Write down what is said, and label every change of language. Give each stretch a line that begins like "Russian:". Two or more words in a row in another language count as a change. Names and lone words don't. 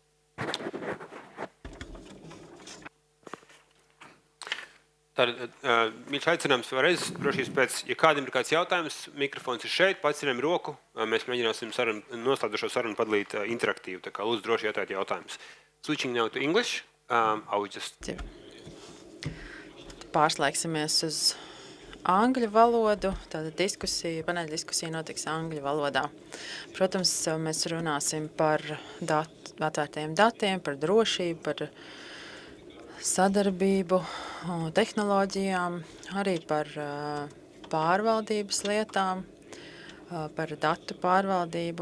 Latvian: Tātad, mīļš aicinājums vēlreiz, drošības pēc, ja kādam ir kāds jautājums, mikrofons ir šeit, paceļam roku, mēs mēģināsim noslēdzošo sarunu padalīt interaktīvu, tā kā lūdzu droši jautāt jautājumus.
English: Switching now to English, I would just...
Latvian: Pārslēgsimies uz angļu valodu, tāda diskusija, paneļa diskusija notiks angļu valodā. Protams, mēs runāsim par atvērtajiem datiem, par drošību, par sadarbību, tehnoloģijām, arī par pārvaldības lietām, par datu pārvaldību.